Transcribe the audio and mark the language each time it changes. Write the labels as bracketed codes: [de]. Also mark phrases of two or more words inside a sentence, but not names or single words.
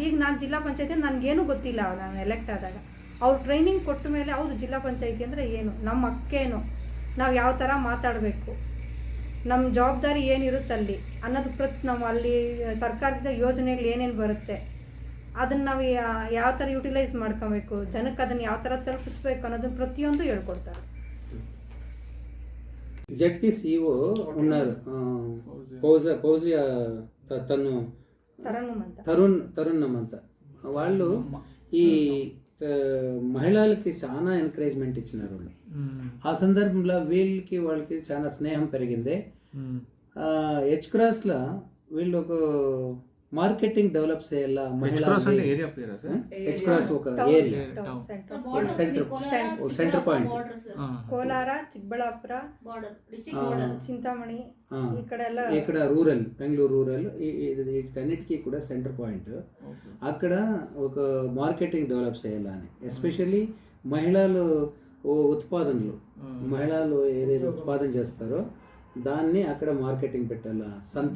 [kn] ಈಗ ನಾನು ಜಿಲ್ಲಾ ಪಂಚಾಯತಿ ನನಗೇನು ಗೊತ್ತಿಲ್ಲ, ನಾನು ಎಲೆಕ್ಟ್ ಆದಾಗ ಅವ್ರು ಟ್ರೈನಿಂಗ್ ಕೊಟ್ಟ ಮೇಲೆ ಹೌದು ಜಿಲ್ಲಾ ಪಂಚಾಯತಿ ಅಂದರೆ ಏನು, ನಮ್ಮ ಹಕ್ಕೇನು, ನಾವು ಯಾವ ಥರ ಮಾತಾಡಬೇಕು, ನಮ್ಮ ಜವಾಬ್ದಾರಿ ಏನಿರುತ್ತಲ್ಲಿ ಅನ್ನೋದು ನಾವು ಅಲ್ಲಿ ಸರ್ಕಾರದ ಯೋಜನೆಗಳು ಏನೇನು ಬರುತ್ತೆ ಅದನ್ನು ನಾವು ಯಾವ ಥರ ಯುಟಿಲೈಸ್ ಮಾಡ್ಕೊಬೇಕು, ಜನಕ್ಕೆ ಅದನ್ನು ಯಾವ ಥರ ತಲುಪಿಸ್ಬೇಕು ಅನ್ನೋದನ್ನು ಪ್ರತಿಯೊಂದು ಹೇಳ್ಕೊಡ್ತಾರೆ. [te] జడ్పీ CEO ఉన్నారు, ఫౌజియా తరుణ్ అంత. వాళ్ళు ఈ మహిళలకి చాలా ఎంకరేజ్మెంట్ ఇచ్చినారు వాళ్ళు. ఆ సందర్భంలో వాళ్ళకి చాలా స్నేహం పెరిగింది. H-Crossలో వీళ్ళు ఒక [en] marketing develop [te] చేయాల ఎక్స్ప్రెస్ అంటే మహిళా ఏరియా పేరా సార్? ఎక్స్ప్రెస్ ఒక టౌన్, ఏరియా [en] town center. center point [te] ಕೋಲಾರ, ಚಿಕ್ಕಬಳ್ಳಾಪುರ, చింతామణి ఇక్కడ ಎಲ್ಲ ఇక్కడ రూరల్ బెంగళూరు రూరల్ వీటన్నిటికీ కూడా [en] center point. [te] అక్కడ ఒక [en] marketing develop [te] చేయాలని, ఎస్పెషల్లీ మహిళలు ఉత్పాదనలు, మహిళలు ఏదైతే ఉత్పాదన చేస్తారో దాన్ని అక్కడ మార్కెటింగ్ పెట్టాలా, సంత